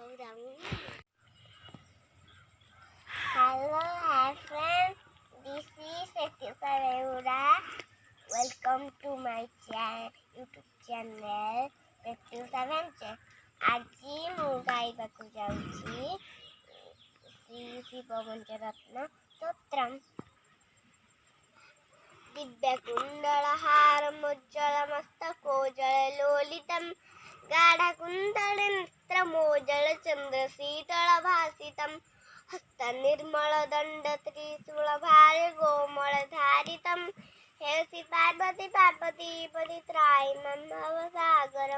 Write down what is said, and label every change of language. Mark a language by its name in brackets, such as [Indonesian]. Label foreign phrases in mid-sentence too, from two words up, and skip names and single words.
[English] Hello, hi friends. This is Pratyusha Rehura. Welcome to my YouTube channel Pratyusha Venture. [Odia] ଆଜି ମୁଁ ଗାଇବାକୁ ଯାଉଛି ଶ୍ରୀ ଶିବ ପଞ୍ଚରତ୍ନ ସ୍ତୋତ୍ରମ୍। [Sanskrit] दिव्यकुण्डलहारमुज्ज्वलमस्तकोज्ज्वललोलितं गाढकुण्डलनेत्रमोज्ज्वलचन्द्रशीतलभासितं हस्तनिर्मलदण्डत्रिशूलभारे गोमलधारितं हे श्री पार्वती पार्वतीपति त्रायिमं भवसागरम्।